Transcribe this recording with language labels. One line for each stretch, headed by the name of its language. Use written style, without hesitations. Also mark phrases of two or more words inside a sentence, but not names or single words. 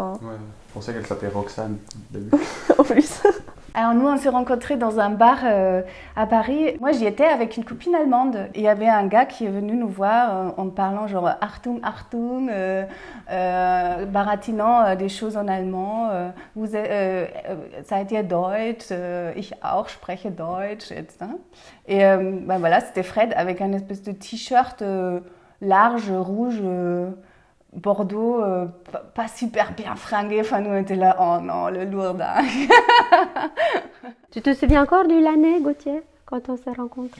French: Ouais, je pensais qu'elle s'appelait Roxane au début. En plus. Alors nous, on s'est rencontrés dans un bar à Paris. Moi, j'y étais avec une copine allemande. Il y avait un gars qui est venu nous voir en parlant genre
German: Achtung, Achtung,
French: baratinant des choses en allemand.
German: Seid ihr Deutsch? Ich auch spreche Deutsch.
French: Et ben voilà, c'était Fred avec un espèce de t-shirt large, rouge, Bordeaux, pas super bien fringué. Enfin, nous, on était là, oh non, le lourdin. Tu te souviens encore de l'année, Gauthier, quand on s'est rencontrés?